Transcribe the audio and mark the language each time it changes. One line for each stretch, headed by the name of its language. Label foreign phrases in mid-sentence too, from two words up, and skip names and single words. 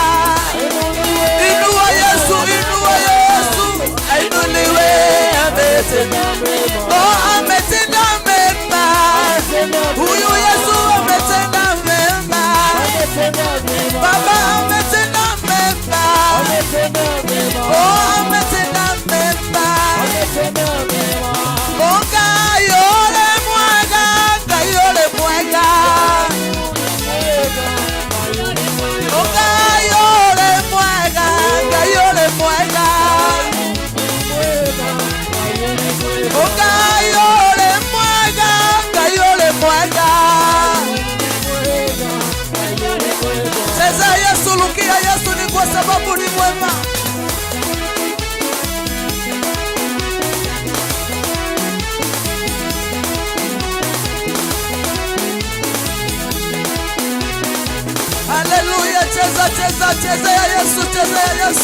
Swahili: Inua Yesu, inua Yesu, ainuliwe, ametenda mema. Oh, ametenda mema. Huyu Yesu ametenda mema. Baba ametenda mema. Oh, ametenda mema.
Kikuyu: Oh, kayole mwega, kayole mwega. Oh, kayole mwega, kayole mwega. Oh, kayole mwega, kayole mwega.
Swahili: Cheza Yesu, lukia Yesu ni kwa sababu ni mwema. Haleluya, cheza, cheza, cheza ya Yesu, cheza ya Yesu.